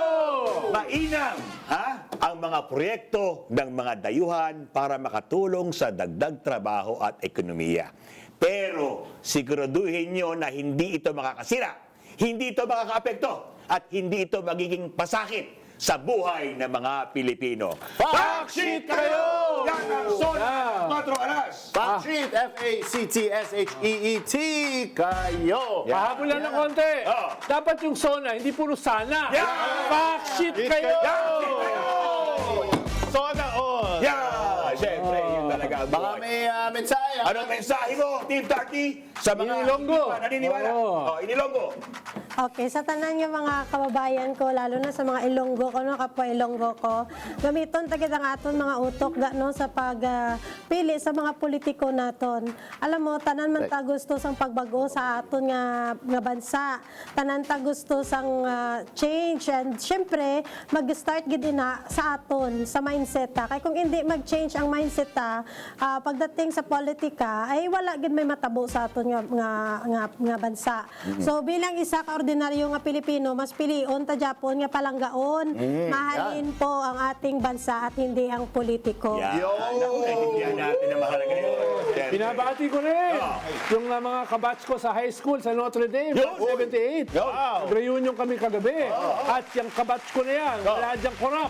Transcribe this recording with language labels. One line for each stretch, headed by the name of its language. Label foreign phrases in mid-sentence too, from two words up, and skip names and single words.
Filipino: Mainam, ang mga proyekto ng mga dayuhan para makatulong sa dagdag trabaho at ekonomiya. Pero siguraduhin nyo na hindi ito makakasira, hindi ito makakaapekto, at hindi ito magiging pasakit sa buhay ng mga Pilipino.
English: Fact sheet
Filipino: kayo! Yan ang SONA 4 alas!
English: Fact sheet,
Filipino: F-A-C-T-S-H-E-E-T kayo! Pahabulan ng konti. Dapat yung SONA, hindi puro sana.
English: Fact sheet
Filipino: kayo! SONA all! Siyempre, yun talaga ang Baka buhay. may mensahe. Anong mensahe mo, Team Tarty, sa mga Inilonggo. hindi pa naniniwala? Inilonggo.
Hiligaynon: Okay, sa tanan
Filipino: yung mga kababayan ko, lalo na
Hiligaynon: sa mga Ilonggo ko, no, kapwa Ilonggo ko, gamiton tagid ang aton mga utok no, sa pagpili sa mga politiko naton.
Filipino: Alam mo,
Hiligaynon: tanan man ta gusto sang pagbago sa aton nga bansa. Tanan ta gusto sang
English: change, and
Hiligaynon: syempre mag-start gid ina sa aton sa mindset ta. Kay kung hindi mag-change ang mindset ta, pagdating sa politika ay wala gid may matabo sa aton nga bansa. So bilang isa ka ordinaryo nga Pilipino, mas pilion ta Japon nga palanggaon.
Filipino: Mahalin po ang ating bansa at hindi ang politiko. Naintindihan natin ang mahalaga yun. Binabati ko rin yung mga kabatch ko sa
English: high school
Filipino: sa Notre Dame, 78. Nag-reunion kami kagabi. At yung kabatch ko na yan, wala diyang korap.